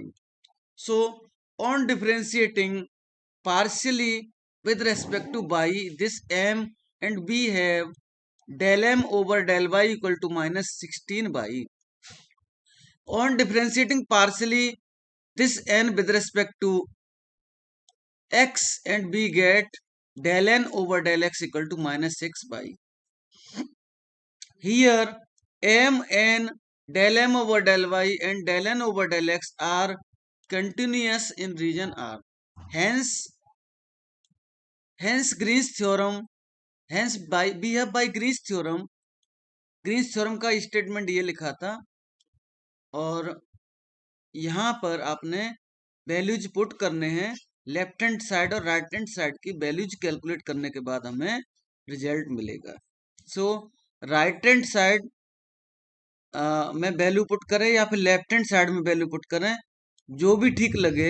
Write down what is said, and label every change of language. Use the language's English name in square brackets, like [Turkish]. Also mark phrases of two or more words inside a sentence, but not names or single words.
[English] So on differentiating partially with respect to y, this m and b have del m over del y equal to minus 16y। On differentiating partially this n with respect to x and b get del n over del x equal to minus 6y। Here m, n, del m over del y and del n over del x are continuous in region R। Hence Green's theorem, we have by Green's theorem [Hindi] का स्टेटमेंट ये लिखा था, और यहाँ पर आपने [English] values put [Hindi] करने हैं। [English] left hand side [Hindi] और [English] right hand side [Hindi] की [English] values calculate [Hindi] करने के बाद हमें रिजल्ट मिलेगा। [English] so right hand side [Hindi] में [English] value put [Hindi] करें या फिर लेफ्ट हैंड साइड में [English] value put [Hindi] करें, जो भी ठीक लगे।